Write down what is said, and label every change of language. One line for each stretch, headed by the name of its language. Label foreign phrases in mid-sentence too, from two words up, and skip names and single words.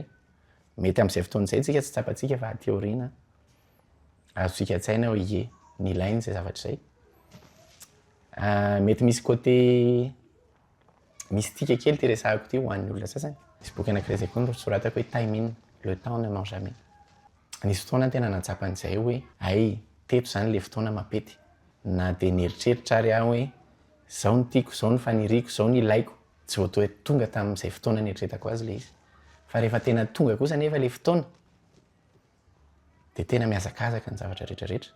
Malagasy: Mety amin'izay fotoana izay tsika tsy tsapantsika fa aty aoriana azontsika an-tsaina hoe ie ny ilainy izay zavatra izay. Mety misy
French: côté mystique
Malagasy: kely ty resahako ty ho an'ny olona sasany. Misy boky anankiray izay koa soratako hoe
English: time in,
French: le temps ne ment jamais.
Malagasy: Nisy fotoana tena natsapa an'izay hoe ay teto zany le fotoana mapety. Na dia nieritreritra ary aho hoe zao ny tiako, zao ny faniriako, zao ny ilaiko. Tsy voatoa hoe tonga tamin'izay fotoana nieritreretako azy le izy. Fa rehefa tena tonga kosa nefa le fotoana dia tena mihazakazaka ny zavatra rehetrarehetra.